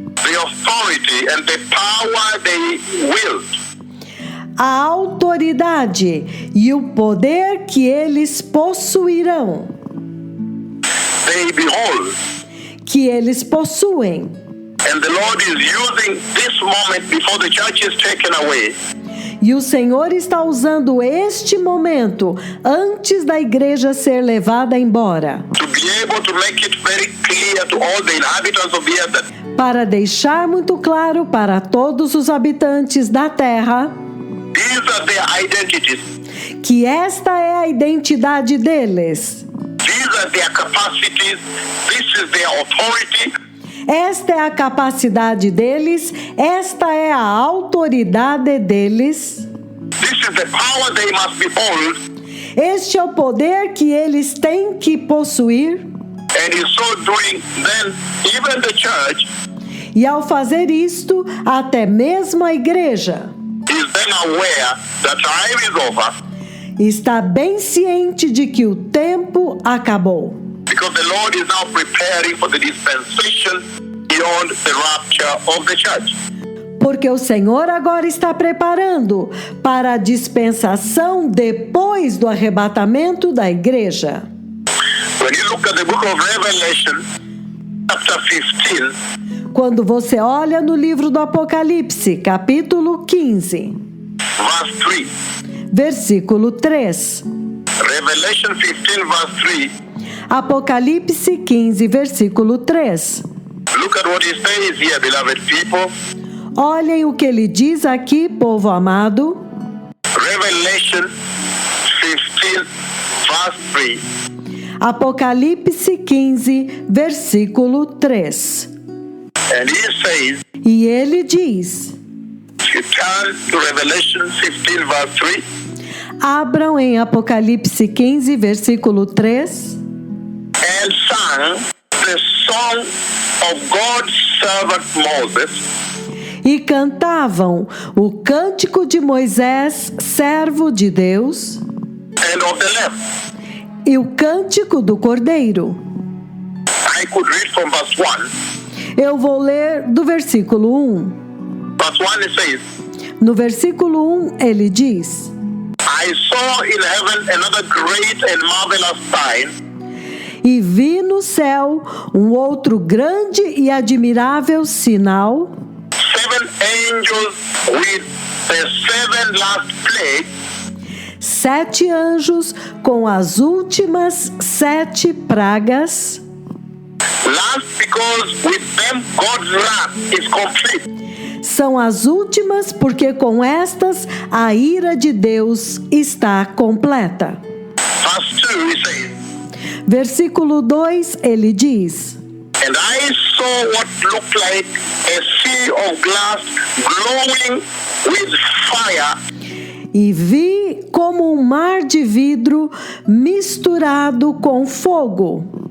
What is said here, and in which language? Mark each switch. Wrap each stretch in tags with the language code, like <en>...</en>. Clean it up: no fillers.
<en>The authority and the power they wield.</en> <pt>A autoridade e o poder que eles possuirão,</pt> <en>They behold.</en> <pt>que eles possuem.</pt> <en>And the Lord is using this moment before the church is taken away</en> <pt>E o Senhor está usando este momento antes da igreja ser levada embora,</pt> <en>to be able to make it very clear to all the inhabitants of the earth that</en> <pt>para deixar muito claro para todos os habitantes da terra</pt> <en>these are their identities,</en> <pt>que esta é a identidade deles.</pt> <en>these are their capacities, this is their authority,</en> <pt>Esta é a capacidade deles, esta é a autoridade deles,</pt> <en>this is the power they must behold,</en> <pt>este é o poder que eles têm que possuir.</pt> <en>and in so doing, then even the church</en> <pt>E ao fazer isto, até mesmo a igreja</pt> <en>is then aware that time is over,</en> <pt>está bem ciente de que o tempo acabou.</pt> <en>Because the Lord is now preparing for the dispensation beyond the rapture of the church.</en> <pt>Porque o Senhor agora está preparando para a dispensação depois do arrebatamento da igreja.</pt> <en>When you look at the book of Revelation, chapter 15,</en> <pt>Quando você olha no livro do Apocalipse, capítulo 15,</pt> <en>verse 3,</en> <pt>versículo 3.</pt> <en>Revelation 15, verse 3,</en> <pt>Apocalipse 15, versículo 3.</pt> <en>look at what he says here, beloved people.</en> <pt>Olhem o que ele diz aqui, povo amado.</pt> <en>Revelation 15, verse 3.</en> <pt>Apocalipse 15, versículo 3.</pt> <en>And he says,</en> <pt>E ele diz:</pt> <en>if you turn to Revelation 15, verse 3,</en> <pt>abram em Apocalipse 15, versículo 3.</pt> <en>and sang the song of God's servant Moses,</en> <pt>E cantavam o cântico de Moisés, servo de Deus,</pt> <en>and of the Lamb.</en> <pt>e o cântico do Cordeiro.</pt> <en>I could read from verse 1.</en> <pt>Eu vou ler do versículo 1.</pt> <en>Verse 1 it says,</en> <pt>No versículo 1 ele diz:</pt> <en>I saw in heaven another great and marvelous sign,</en> <pt>E vi no céu um outro grande e admirável sinal,</pt> <en>7 angels with the 7 last plagues,</en> <pt>7 anjos com as últimas 7 pragas.</pt> <en>last because with them God's wrath is complete.</en> <pt>São as últimas porque com estas a ira de Deus está completa.</pt> <en>Verse 2 it says,</en> <pt>Versículo 2 ele diz:</pt> <en>and I saw what looked like a sea of glass glowing with fire,</en> <pt>E vi como um mar de vidro misturado com fogo,</pt>